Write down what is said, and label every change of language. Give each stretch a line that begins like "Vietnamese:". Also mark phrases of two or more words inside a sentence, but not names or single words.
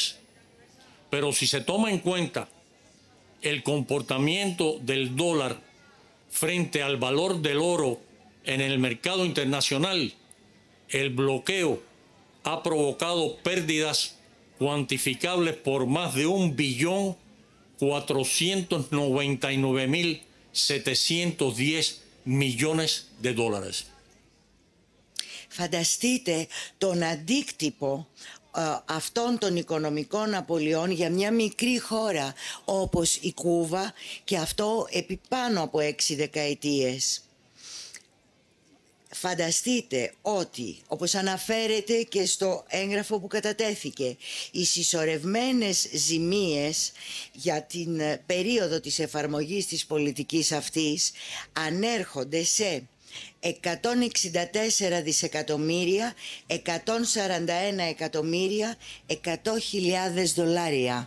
Spanish: Pero si se toma en cuenta el comportamiento del dólar frente al valor del oro en el mercado internacional, el bloqueo ha provocado pérdidas cuantificables por más de 1.499.710 millones de dólares.
Greek: Φανταστείτε τον αντίκτυπο αυτών των οικονομικών απολειών για μια μικρή χώρα όπως η Κούβα, και αυτό επί πάνω από 6 δεκαετίες. Φανταστείτε ότι, όπως αναφέρεται και στο έγγραφο που κατατέθηκε, οι συσσωρευμένες ζημίες για την περίοδο της εφαρμογής της πολιτικής αυτής ανέρχονται σε 164 δισεκατομμύρια, 141 εκατομμύρια, 100.000 δολάρια.